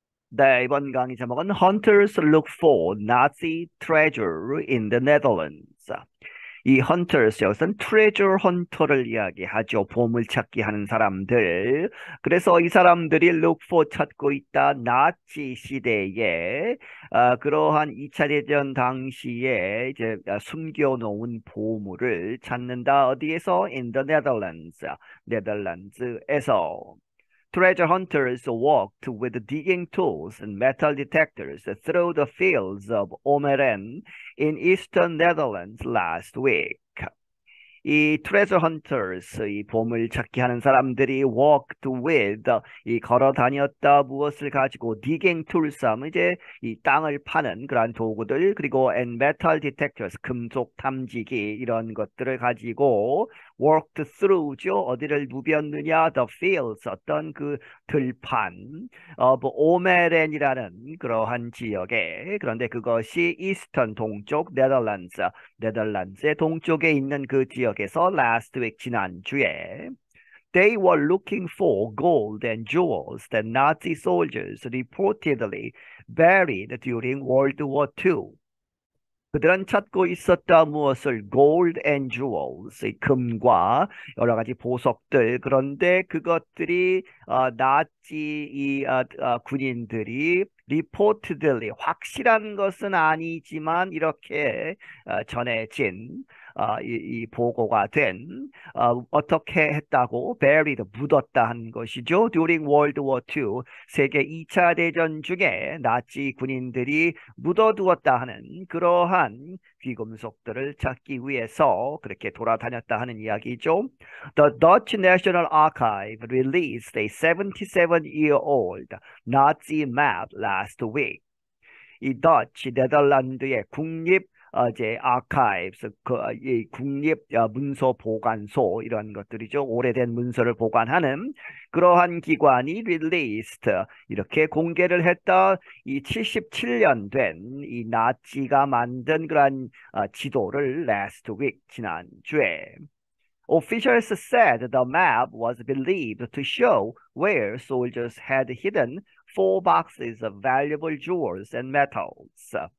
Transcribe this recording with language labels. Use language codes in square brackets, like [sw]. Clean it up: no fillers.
[ko] 네, 이번 강의 제목은 [en] Hunters Look for Nazi Treasure in the Netherlands. [ko] 이 Hunters, 여기서는 Treasure Hunter를 이야기하죠. 보물찾기 하는 사람들. 그래서 이 사람들이 [en] Look for [ko] 찾고 있다. 나치 시대에 그러한 2차 대전 당시에 이제 숨겨놓은 보물을 찾는다. 어디에서? [en] In the Netherlands. [ko] 네덜란드에서. [en] Treasure hunters walked with digging tools and metal detectors through the fields of Omeren in eastern Netherlands last week. [ko] 이 [en] treasure hunters, [ko] 이 보물 찾기 하는 사람들이 [en] walked with, [ko] 이 걸어 다녔다 무엇을 가지고 [en] digging tools [ko] 하면 이제 이 땅을 파는 그러한 도구들 그리고 [en] and metal detectors, [ko] 금속 탐지기 이런 것들을 가지고 [en] worked through [ko] 죠. 어디를 누볐느냐 [en] the fields, [ko] 어떤 그 들판 of 오메렌이라는 그러한 지역에 그런데 그것이 eastern 동쪽 네덜란드의 동쪽에 있는 그 지역에서 [en] last week [ko] 지난주에 [en] they were looking for gold and jewels that Nazi soldiers reportedly buried during World War [ko] II. 그들은 찾고 있었다 무엇을 gold and jewels, 이 금과 여러 가지 보석들. 그런데 그것들이 나치 군인들이 [en] reportedly [ko] 확실한 것은 아니지만 이렇게 전해진 이 보고가 된 어떻게 했다고 [en] buried [ko] 묻었다 한 것이죠. [en] During World War II [ko] 세계 2차 대전 중에 나치 군인들이 묻어두었다 하는 그러한 귀금속들을 찾기 위해서 그렇게 돌아다녔다 하는 이야기죠. [en] The Dutch National Archive released a 77-year-old Nazi map last week. [ko] 이 더치 네덜란드의 국립 이제 아카이브스 이 국립 문서 보관소 이런 것들이죠. 오래된 문서를 보관하는 그러한 기관이 [en] released [ko] 이렇게 공개를 했다. 이 77년 된 이 나치가 만든 그러한 지도를 [en] last week [ko] 지난주에 [en] Officials said the map was believed to show where soldiers had hidden 4 boxes of valuable jewels and metals.